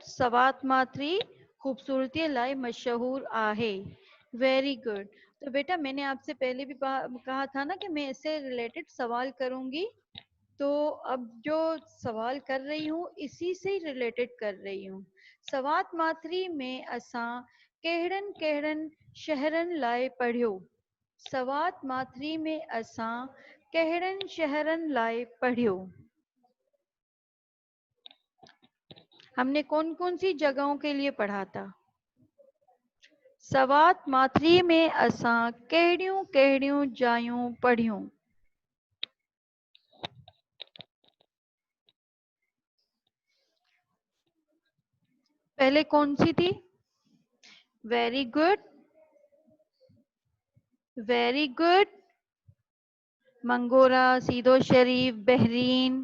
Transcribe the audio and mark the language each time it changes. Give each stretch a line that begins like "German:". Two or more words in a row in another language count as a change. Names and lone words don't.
Sindhi: सवात मात्री खूबसूरती लाए मशहूर आहे.
English: very good.
Urdu: تو بیٹا میں نے آپ سے پہلے بھی کہا تھا نا کہ میں اس سے ریلیٹڈ سوال کروں گی. تو اب جو سوال کر رہی ہوں اسی سے ریلیٹڈ کر رہی ہوں.
Sindhi: सवात मात्री में असां कहिड़नि कहिड़नि शहरनि लाइ पढ़ियो. सवात मात्री में असां कहिड़नि शहरनि लाइ पढ़ियो.
Urdu: ہم نے کون کون سی جگہوں کے لیے پڑھا تھا.
Sindhi: सवात मात्री में असां कहिड़ियूं कहिड़ियूं जायूं पढ़ियूं.
Urdu: پہلے کون سی تھی.
English: very good. very good. मंगोरा, सीदो शरीफ, बहरीन.